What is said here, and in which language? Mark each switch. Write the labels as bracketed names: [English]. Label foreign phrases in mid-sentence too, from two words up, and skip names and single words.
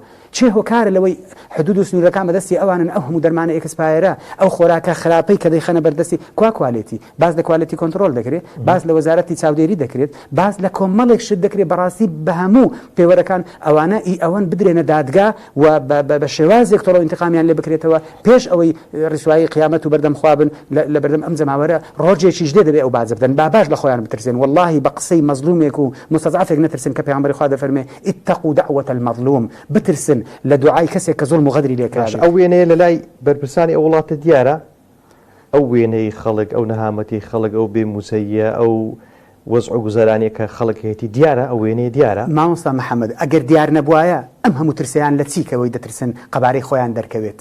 [Central Kurdish] چێ هۆکارە لەوەی حدود و سنوورەکان بەدەستی ئەوانن ئەو هەموو دەرمانە ئێکسپایرە ئەو خۆراکە خراپەی کە دەیخەنە بەردەستی کوالیتی باز لە کوالیتی کۆنتڕۆل دەکرێت، باز لە وەزارەتی چاودێری دەکرێت، باز لە کۆمەڵێک شت دەکرێت بەڕاستی بە هەموو پێوەرەکان ئەوانە ئەوەن بدرێنە دادگا و بە شێوازێک تۆڵە ئینتقامیان لێ بکرێتەوە پێش ئەوەی ڕسوایی قیامەت و بەردەم خوابن لە بەردەم ئەم جەماوەرە ڕۆژێکیش دێ دەبێت ئەو باز بدەن باش لە خۆیان بترسێن. واللهی بە قسەی مەزلومێک و مستەضعفێک نەترسن کە پێغەمبەری خوا دەفەرمێ [Arabic] اتقوا دعوة المظلوم، [Central Kurdish] بترسن لە دوعای کەسێک کە زوڵم و غەدری لێ کراوە. ئەو وێنەیە لە لای بەرپرسانی ئەو وڵاتە دیارە ئەو وێنەی خەڵک ئەو نەهامەتی خەڵک ئەو بێموسەیە ئەو وەزع و گوزارانێک کە خەڵکێتی دیارە ئەو وێنەیە دیارە. مامۆستا محەممەد ئەگەر دیار نەبوایە ئەم هەموو ترسیان لە چیکەوەی دەترسن قەبارەی خۆیان دەرکەوێت.